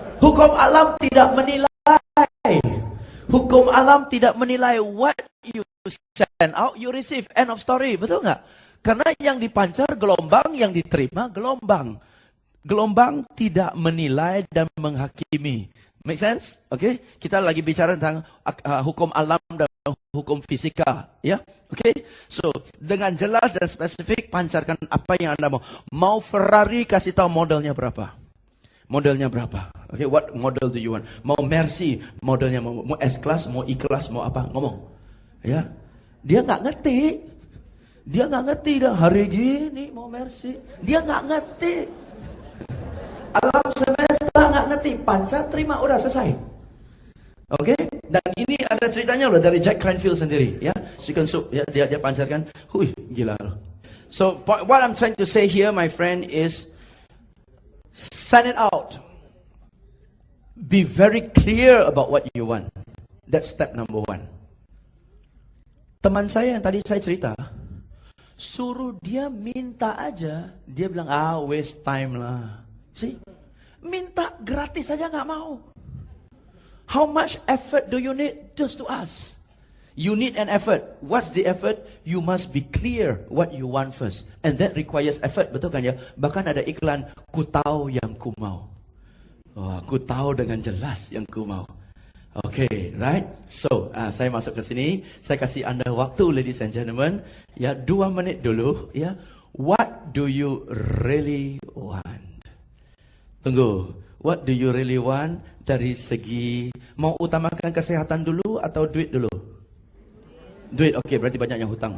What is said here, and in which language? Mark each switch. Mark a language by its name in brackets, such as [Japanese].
[Indonesian] Hukum alam tidak menilai. Hukum alam tidak menilai. [English] What you send out, you receive. End of story. [Indonesian] Betul nggak? Karena yang dipancar gelombang, yang diterima gelombang. Gelombang tidak menilai dan menghakimi. [English] Make sense? Okay? [Indonesian] Kita lagi bicara tentang hukum alam dan hukum fisika. Ya? Okay? So, dengan jelas dan spesifik, pancarkan apa yang Anda mau. Mau Ferrari, kasih tahu modelnya berapa. Modelnya berapa? [English] Okay, what model do you want? [Indonesian] Mau Mercy, modelnya mau S-Class, mau E-Class, mau apa? Ngomong. Ya. Dia nggak ngerti. Dia nggak ngerti dah hari gini mau Mercy. Dia nggak ngerti. Alam semesta nggak ngerti. Pancar, terima, udah selesai. Oke? Dan ini ada ceritanya loh dari Jack Canfield sendiri. Ya, chicken soup. Ya, dia pancarkan. Gila loh. [English] So, what I'm trying to say here, my friend, is send it out. Be very clear about what you want. That's step number 1. [Indonesian] Teman saya yang tadi saya cerita, suruh dia minta aja, dia bilang, [English] waste time [Indonesian] lah. See? Minta gratis aja gak mau. [English] How much effort do you need just to ask? You need an effort. What's the effort? You must be clear what you want first. And that requires effort, [Indonesian] betul kan ya? Bahkan ada iklan, ku tahu yang ku mau. Ku tahu dengan jelas yang ku mau. [English] Okay, right? [Indonesian] So, saya masuk ke sini. Saya kasih anda waktu, [English] ladies and gentlemen. [Indonesian] Ya, 2 minit dulu. [English] Ya, what do you really want? [Indonesian] Tunggu. [English] What do you really want [Indonesian] dari segi mau utamakan kesehatan dulu atau duit dulu? Duit, okay, berarti banyak yang hutang.